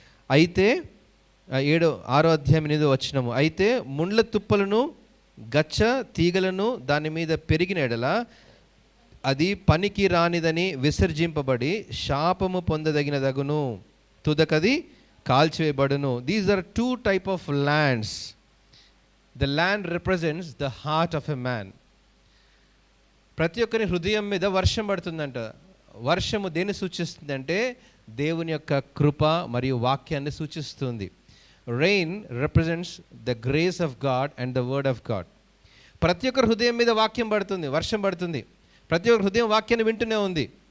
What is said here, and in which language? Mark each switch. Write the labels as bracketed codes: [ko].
[te] అయితే 6:8 అయితే ముండ్ల తుప్పలను గచ్చ తీగలను దాని మీద పెరిగిన ఎడల అది పనికి రానిదని విసర్జింపబడి శాపము పొందదగినదగును, తుదకది కాల్చివేయబడును. [en] These are 2 type of lands. The land represents the heart of a man. [te] ప్రతి ఒక్కరి హృదయం మీద వర్షం పడుతుందంట. వర్షము దేన్ని సూచిస్తుందంటే దేవుని యొక్క కృప మరియు వాక్యాన్ని సూచిస్తుంది. [en] Rain represents the grace of God and the word of God. [te] ప్రతి ఒక్కరి హృదయం మీద వాక్యం పడుతుంది, వర్షం పడుతుంది. ప్రతి ఒక్కరి హృదయం వాక్యాన్ని వింటూనే ఉంది.